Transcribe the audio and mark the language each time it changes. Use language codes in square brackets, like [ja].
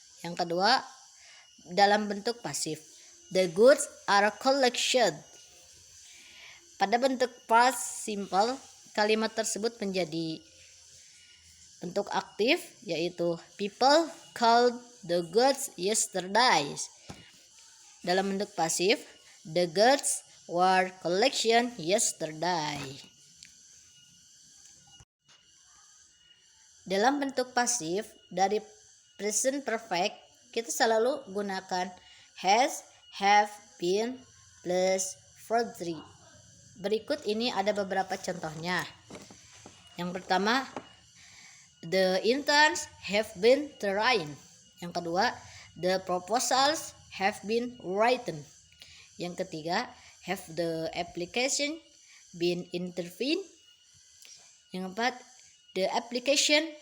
[id] Yang kedua dalam bentuk pasif, [en] the goods are collected. [id] Pada bentuk past simple, kalimat tersebut menjadi bentuk aktif yaitu [en] people called the goods yesterday. [id] Dalam bentuk pasif, [en] the goods were collected yesterday. [id] Dalam bentuk pasif dari present perfect, kita selalu gunakan has, have, been plus verb 3. Berikut ini ada beberapa contohnya. Yang pertama, [en] the interns have been trained. [id] Yang kedua, [en] the proposals have been written. [id] Yang ketiga, [en] have the application been intervened. [id] Yang keempat, [en] the application